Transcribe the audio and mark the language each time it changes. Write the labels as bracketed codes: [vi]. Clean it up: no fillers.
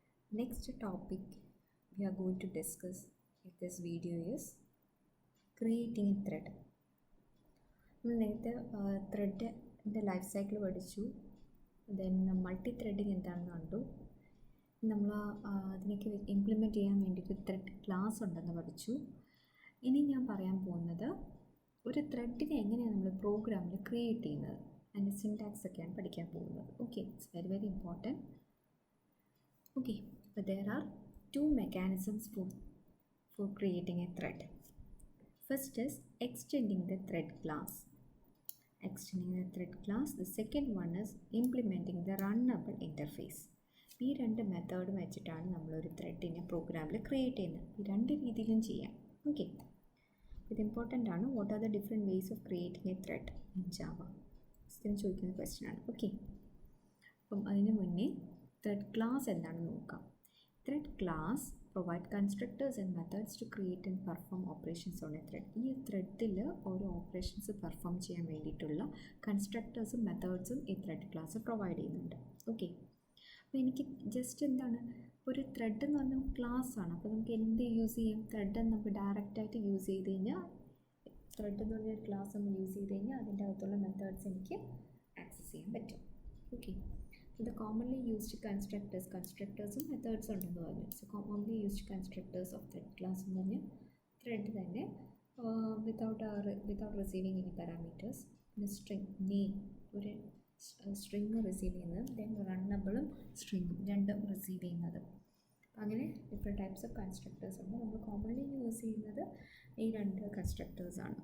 [en] Next topic we are going to discuss in this video is creating a thread. [ml] നമ്മൾ നേരത്തെ ത്രെഡിൻ്റെ life cycle പഠിച്ചു. Then multi threading എന്താണെന്ന് കണ്ടു. നമ്മൾ അതിലേക്ക് ഇംപ്ലിമെൻറ്റ് ചെയ്യാൻ വേണ്ടിയിട്ട് ത്രെഡ് ക്ലാസ് ഉണ്ടെന്ന് പഠിച്ചു. ഇനി ഞാൻ പറയാൻ പോകുന്നത് ഒരു ത്രെഡിനെ എങ്ങനെയാണ് നമ്മൾ പ്രോഗ്രാമിൽ ക്രിയേറ്റ് ചെയ്യുന്നത്, അതിൻ്റെ സിൻടാക്സ് ഒക്കെയാണ് പഠിക്കാൻ പോകുന്നത്. [en] Okay, it's very very important. Okay, but there are two mechanisms for creating a thread. First is extending the thread class. Extending the thread class. The second one is implementing the runnable interface. [ml] ഈ രണ്ട് മെത്തേഡും വെച്ചിട്ടാണ് നമ്മളൊരു ത്രെഡിനെ പ്രോഗ്രാമിൽ create ചെയ്യുന്നത്. ഈ രണ്ട് രീതിയിലും ചെയ്യാം. ഓക്കെ, ഇത് ഇമ്പോർട്ടൻ്റ് ആണ്. [en] What are the different ways of creating a thread in Java? [ml] ഇതിന് ചോദിക്കുന്ന ക്വസ്റ്റ്യൻ ആണ്. ഓക്കെ, അപ്പം അതിന് മുന്നേ ത്രെഡ് ക്ലാസ് എന്താണെന്ന് നോക്കാം. [en] Thread class provide constructors and methods to create and perform operations on a thread. [ml] ഈ ത്രെഡിൽ ഓരോ ഓപ്പറേഷൻസ് പെർഫോം ചെയ്യാൻ വേണ്ടിയിട്ടുള്ള കൺസ്ട്രക്ടേഴ്സും മെത്തേഡ്സും ഈ ത്രെഡ് ക്ലാസ് പ്രൊവൈഡ് ചെയ്യുന്നുണ്ട്. ഓക്കെ, അപ്പോൾ എനിക്ക് ജസ്റ്റ് എന്താണ് ഒരു ത്രെഡ് എന്ന് പറഞ്ഞാൽ ക്ലാസ് ആണ്. അപ്പോൾ നമുക്ക് എന്ത് യൂസ് ചെയ്യാം? ത്രെഡ് നമുക്ക് ഡയറക്റ്റായിട്ട് യൂസ് ചെയ്ത് കഴിഞ്ഞാൽ, ത്രെഡ് എന്ന് പറഞ്ഞൊരു ക്ലാസ് നമ്മൾ യൂസ് ചെയ്ത് കഴിഞ്ഞാൽ അതിൻ്റെ അകത്തുള്ള മെത്തേഡ്സ് എനിക്ക് ആക്സസ് ചെയ്യാൻ പറ്റും. [en] okay, the commonly used constructors methods [ml] ഉണ്ടെന്ന് പറഞ്ഞു. [en] So commonly used constructors of thread class [ml] എന്ന് പറഞ്ഞാൽ ത്രെഡ് തന്നെ [en] without receiving any parameters, the string name [ml] ഒരു സ്ട്രിങ് റിസീവ് ചെയ്യുന്നത്, ദെൻ റണ്ണബിളും സ്ട്രിങ്ങും രണ്ടും റിസീവ് ചെയ്യുന്നത്. അങ്ങനെ ഡിഫറെൻറ്റ് ടൈപ്സ് ഓഫ് കൺസ്ട്രക്ടേഴ്സ് ഉണ്ട്. നമ്മൾ കോമൺലി യൂസ് ചെയ്യുന്നത് ഈ രണ്ട് കൺസ്ട്രക്ടേഴ്സാണ്.